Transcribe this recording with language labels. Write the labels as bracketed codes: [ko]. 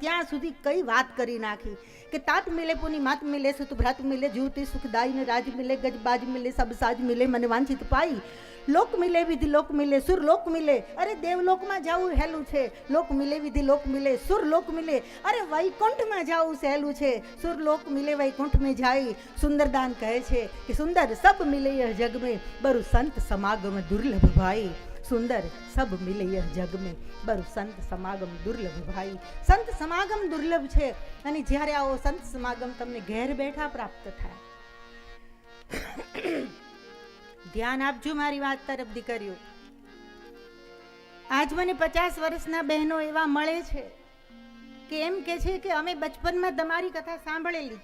[gu] ત્યાં સુધી કઈ વાત કરી નાખી કે [bra] તાત મિલે પૂની માત મિલે સુત ભ્રાત મિલે જુબતી સુખદાયી ને રાજ મિલે ગજબાજ મિલે સબ સાજ મિલે મને વાંછિત પાઈ. લોક મિલે વિધિ લોક મિલે સુર લોક મિલે. [gu] અરે દેવલોકમાં જવું હેલું છે, [bra] લોક મિલે વિધિ લોક મિલે સુર લોક મિલે. [gu] અરે વૈકુંઠમાં જવું સહેલું છે, [bra] સુર લોક મિલે વૈકુંઠ में जाई. [gu] સુંદરદાન કહે છે કે [bra] સુંદર સબ મિલે यह जग में बरु संत समागम दुर्लभ भाई. सुंदर सब मिले यह जग में बरु संत समागम दुर्लभ भाई. [gu] સંત સમાગમ દુર્લભ છે અને જ્યારે આવો સંત સમાગમ તમને ઘેર બેઠા પ્રાપ્ત થાય. ધ્યાન આપજો મારી વાત તરફ દીકરીઓ. આજ મને 50 વર્ષના બહેનો એવા મળે છે કે એમ કે છે કે અમે બચપનમાં તમારી કથા સાંભળેલી.